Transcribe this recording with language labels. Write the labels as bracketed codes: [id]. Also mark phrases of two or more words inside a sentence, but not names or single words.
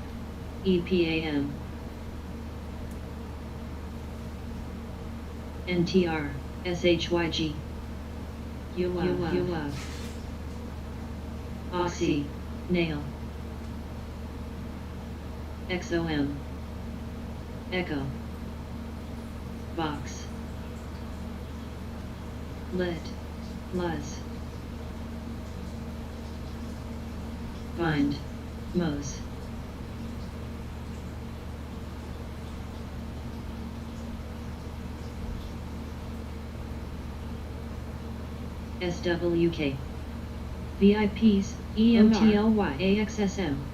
[en] EPAM. NTR. SHYG. ULF. Oxy. Nail. XOM. Echo. Box. Lit. Luz. Bind. Mose. SWK. VIPs, EMTLY, AXSM.